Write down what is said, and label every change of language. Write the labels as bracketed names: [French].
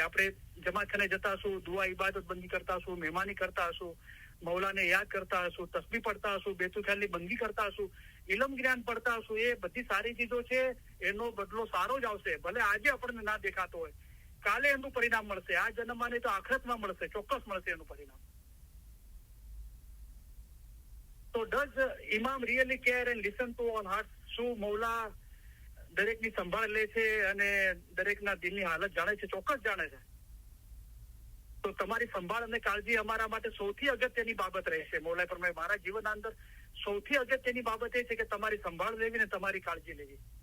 [Gujarati] આપણે જમાતખાને જતા હશું, દુઆ ઇબાદત બંદી કરતા હશું, મહેમાની કરતા હશું, મૌલાને યાદ કરતા હશું, તસ્બીહ પડતા હશું, બેતુલ ખ્યાલની બંદી કરતા હશું, ઇલમ જ્ઞાન પડતા હશું, એ બધી સારી ચીજો છે. એનો બદલો સારો જ આવશે. ભલે આજે આપણને ના દેખાતો હોય, કાલે એનું પરિણામ મળશે. આ જન્મમાં નહીં તો આખરતમાં મળશે, ચોક્કસ મળશે એનું પરિણામ. [English] તો does Imam really care and listen to all hearts? [Gujarati] શું મૌલા દરેકની સંભાળ લે છે અને દરેકના દિલની હાલત જાણે છે? ચોક્કસ જાણે છે. તો તમારી સંભાળ અને કાળજી અમારા માટે સૌથી અગત્યની બાબત રહેશે. મૌલાએ ફરમાવ્યું મારા જીવનના અંદર સૌથી અગત્યની બાબત એ છે કે તમારી સંભાળ લેવી ને તમારી કાળજી લેવી.